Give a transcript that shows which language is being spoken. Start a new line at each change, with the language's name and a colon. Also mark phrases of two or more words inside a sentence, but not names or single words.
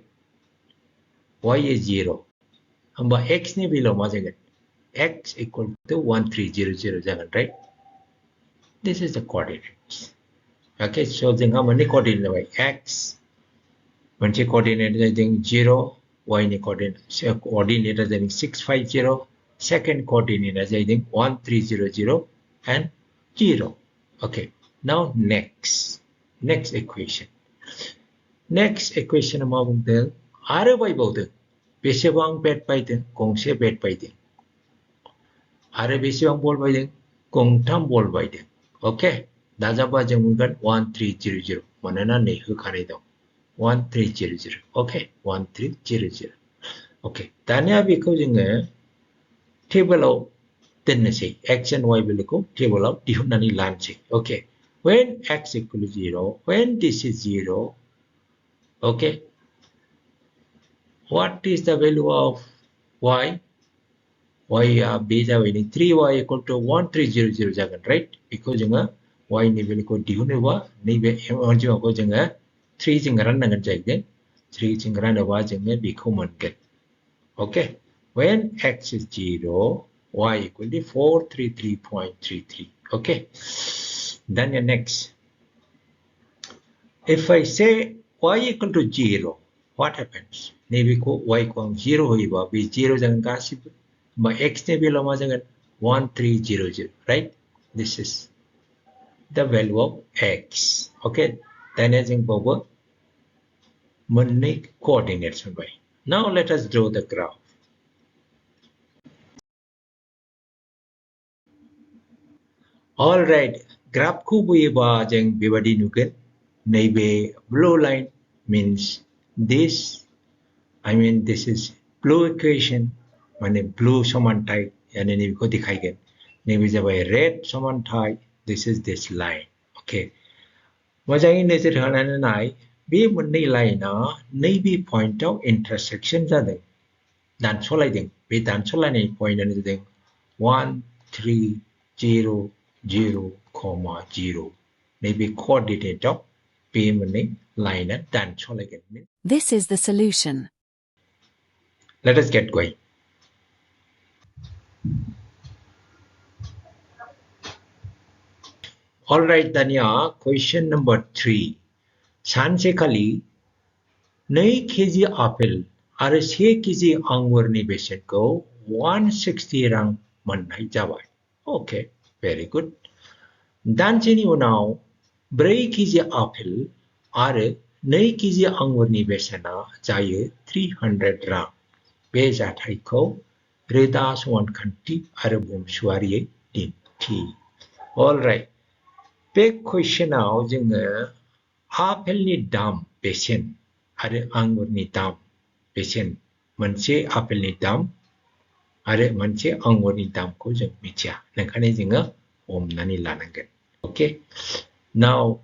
English: Y is 0.
Bodo: Amba x ni below majagan.
English: X equal to 1300 jagan, right? This is the coordinates. Okay, so then how many coordinates by x? One coordinate is 0, y ni coordinate. So coordinate is 650. Second coordinate is 1300 and 0. Okay, now next equation. Next equation
Bodo: मा बुंदों आरो बायबावदों बेसेबां बेट बायदों गंसे बेट बायदों आरो बेसेबां बल बायदों गंथाम बल बायदों ओके दाजाबा जों मोनगोन 1300 मानोना नै होखानाय दं 1300 ओके 1300 ओके दानिया बेखौ जोङो टेबोलाव दोननोसै
English: x and y
Bodo: भेल्युखौ टेबोलाव दिहुननानै लानोसै ओके
English: when x equal to 0 when this is 0 okay what is the value of y
Bodo: y बे जाबाय
English: 3y equal to 1300
Bodo: जागोन right बेखौ जोङो y नि भेल्युखौ दिहुनोबा नैबे अनजिमाखौ जोङो 3 जों राननांगोन जाहैदों 3 जों रानोबा जोङो बेखौ मोनगोन
English: okay when x is 0 y equal to 433.33 okay then the next if I say y equal to 0 what happens
Bodo: नैबे को y को हम 0 होयोबा बे 0 जागोन गासिबो बा x नि भेल्युआ मा जागोन 1300
English: right this is the value of x okay
Bodo: दानिया जों बावबो मोननै coordinates मोनबाय
English: now let us draw the graph all right graph
Bodo: को बोयोबा जों बेबादि नुगोन नैबे
English: blue line means this I mean this is blue equation
Bodo: माने blue समानथाय यानी नैबेखौ दिखायगोन नैबे जाबाय red समानथाय
English: this is this line okay
Bodo: मोजाङै नोजोर होनानै नाय बे मोननै लाइनआ नैबे पॉइंटआव इंटरसेक्शन जादों दानस'लायदों बे दानस'लायनाय पॉइंटआनो जादों 1300,0 नैबे कोऑर्डिनेटआव बे मोननै लाइनआ दानस'लायगोन
English: This is the solution. Let us get going. All right, Dania, question number 3.
Bodo: सानसेखालि 2 केजि आपेल आरो 1 केजि आंगुरनि बेसेनखौ 160 रां मोननाय जाबाय।
English: Okay, very good.
Bodo: दानसेनि उनाव 4 केजि आपेल आरो 2 केजि आंगुरनि बेसेना जायो 300 रां। बे जाथायखौ रोदा समानखान्थि आरो बुंसुआरियै दिन्थि।
English: All right.
Bodo: बे क्वेश्चनाव जोङो आपेलनि दाम बेसेन आरो आंगुरनि दाम बेसेन मोनसे आपेलनि दाम आरो मोनसे आंगुरनि दामखौ जों मिथिया ओंखायनो जोङो हमनानै लानांगोन
English: okay now